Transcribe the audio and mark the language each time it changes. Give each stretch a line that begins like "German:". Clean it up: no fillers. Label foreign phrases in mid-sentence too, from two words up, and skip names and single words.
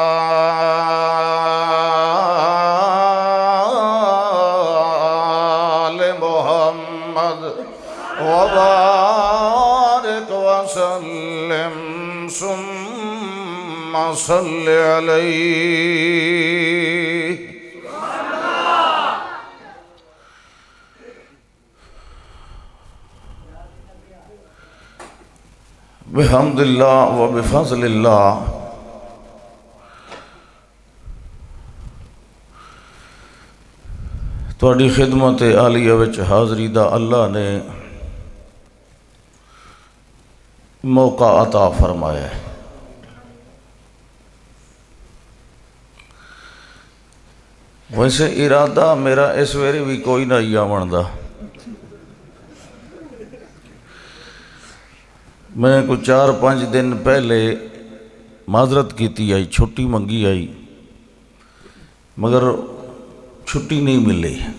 Arabic: آل محمد وبارک وسلم ثم صل علیہ. بحمد اللہ و بفضل اللہ
Punjabi: تواڈی خدمت عالیہ وچ حاضری دا اللہ نے موقع عطا فرمایا ہے. ویسے ارادہ میرا اس ویلے بھی کوئی نہ ہی آون دا. میں کو 4-5 دن پہلے معذرت کیتی آئی، چھٹی منگی آئی، مگر چھٹی نہیں ملی.